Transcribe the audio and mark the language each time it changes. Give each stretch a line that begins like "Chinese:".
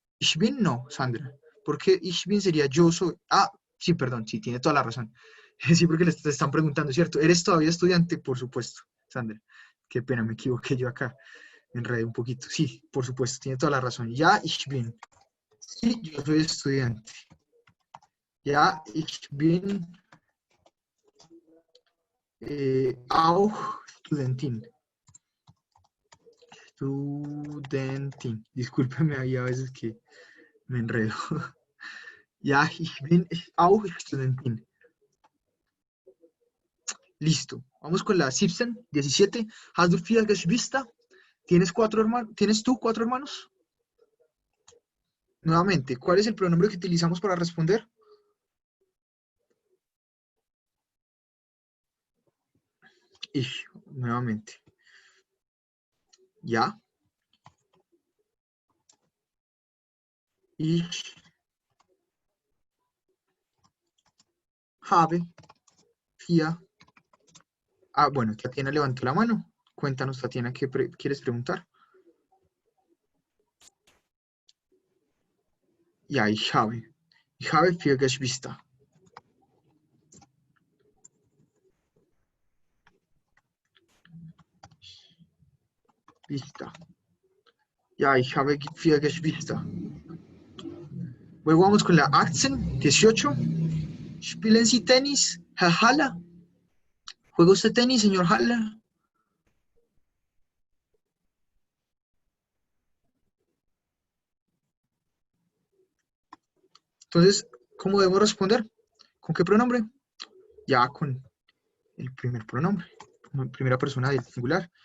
German: Ich bin,
Spanish: no, Sandra. Porque
German: ich bin
Spanish: sería yo soy. Ah, sí, perdón, sí, tiene toda la razón. Sí, porque les están preguntando, ¿cierto? ¿Eres todavía estudiante? Por supuesto, Sandra. Qué pena, me equivoqué yo acá. Me enredé un poquito. Sí, por supuesto, tiene toda la razón.
German: Ja, ich bin.
Spanish: Sí, yo soy estudiante.
German: Ja, ich bin auch Studentin. Studentin.
Spanish: Discúlpeme ahí a veces que me enredo.
German: Ja, ich bin auch Studentin.
Spanish: Listo. Vamos con la 17.
German: Hast du vier Geschwister?
Spanish: ¿Tienes cuatro hermanos? ¿Tienes tú cuatro hermanos? Nuevamente, ¿cuál es el pronombre que utilizamos para responder?
German: Ich,
Spanish: nuevamente.
German: Ja. Ich habe vier.
Spanish: Ah, bueno, Tatiana levantó la mano. Cuéntanos, Tatiana, ¿qué quieres preguntar?
German: Ja, ich habe. Ich habe vier Geschwister. Geschwister. Ja, ich habe vier Geschwister.
Spanish: Luego vamos con la 18.
German: ¿Spielen Sie tenis,
Spanish: Herr Haller? ¿Juega usted tenis, señor Haller? Entonces, ¿cómo debemos responder? ¿Con qué pronombre? Ya con el primer pronombre, como primera persona del singular.